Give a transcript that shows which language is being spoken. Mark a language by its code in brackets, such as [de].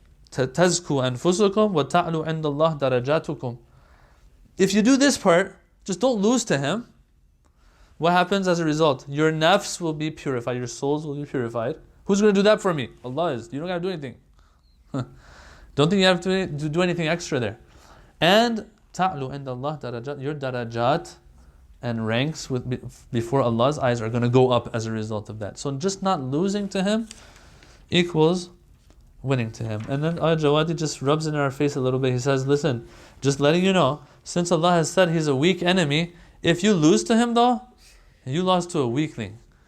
[ar] تَزْكُوا أَنفُسُكُمْ وَتَعْلُوا عِنْدَ اللَّهِ دَرَجَاتُكُمْ. [en] If you do this part, just don't lose to him. What happens as a result? Your nafs will be purified, your souls will be purified. Who's going to do that for me? Allah is. You don't got to do anything. Don't think you have to do anything extra there. And [ar] تَعْلُوا عِنْدَ اللَّهِ دَرَجَاتُ. [en] Your darajat and ranks before Allah's eyes are going to go up as a result of that. So just not losing to him equals winning to him. And then Jawadi just rubs in our face a little bit. He says, listen, just letting you know, since Allah has said he's a weak enemy, if you lose to him though, you lost to a weakling.